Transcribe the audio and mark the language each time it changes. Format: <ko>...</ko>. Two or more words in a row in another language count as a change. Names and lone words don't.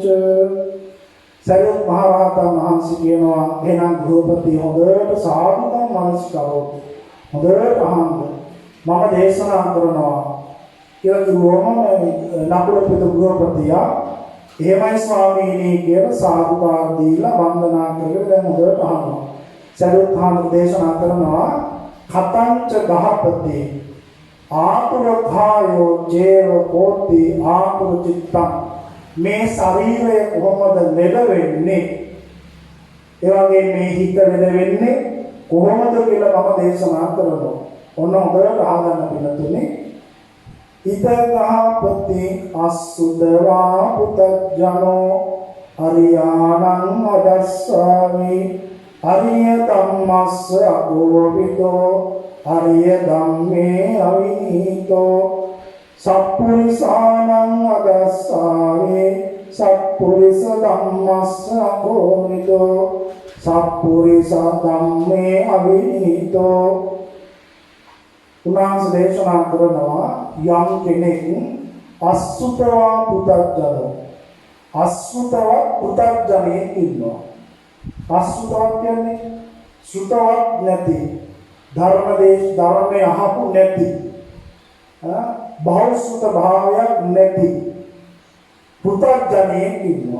<si>සරියුත් මහ රහතන් වහන්සේ කියනවා එහෙනම් ගෘහපති හොඳට සාධුකම් මනස් කරොත් හොඳට අහන්න මම දේශනා කරනවා කියලා කිව්වම නකුල පිට ගෘහපතියා එහෙමයි ස්වාමීනි කියලා සාදුකාර දීලා වන්දනා කරගෙන දැන් හොඳට අහනවා. සරියුත් මහ දේශනා කරනවා</si> <pi>කතංච ගහපති ආතුරඛායෝ ජේව කෝති ආතුර චිත්තං.</pi> <si>මේ ශරීරය කොහොමද ලෙඩ වෙන්නේ? ඒ වගේ මේ හිත ලෙඩ වෙන්නේ කොහොමද කියලා මම දේශනා කරනවා. ඔන්න හොඳට අහගන්න පිළිතුනේ.</si> <pi>ඉතගාපති අසුදවා පුතජනෝ අරියාණං අදස්සාමි අරිය ධම්මස්ස අගෝවිදෝ අරිය ධම්මේ අවිනීතෝ සප්පුරිසානං අදස්සාමි සප්පුරිස ධම්මස්ස අගෝවිදෝ සප්පුරිස ධම්මේ අවිනීතෝ.</pi> <si>උන්වහන්සේ දේශනා කරනවා යම් කෙනෙක්</si> <pi>අසුතවා පුතජනෝ</pi> <si>අසුතවා පුතජනෙක් ඉන්නවා. අසුතවා කියන්නේ සුතවත් නැති ධර්මයේ අහපු නැති බහුසුත භාවයක් නැති පුතජනෙක් ඉන්නවා.</si>